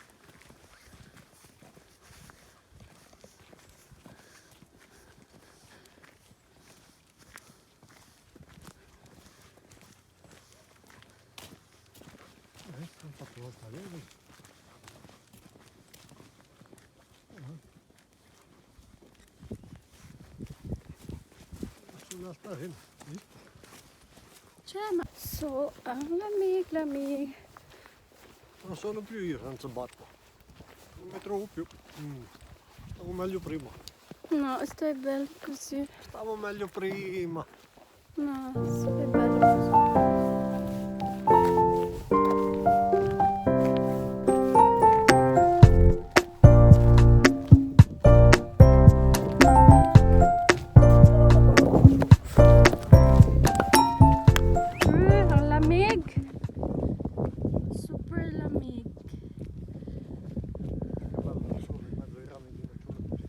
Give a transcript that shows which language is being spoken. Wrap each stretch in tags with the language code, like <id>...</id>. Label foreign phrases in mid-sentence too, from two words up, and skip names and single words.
<it>Hanno fatto l'altare lì. Sull'altare lì.</it> <sv>Tjena. Så,</sv> <tl>ang lamig.</tl> <it>Non sono più io senza barba. Non mi trovo più. Stavo meglio prima. No, stai bello così. Stavo meglio prima. No, stai bello così.</it> <tl>Ang lamig. Super lamig.</tl> <it>Guarda, sono in mezzo ai rami di una ciula così.</it>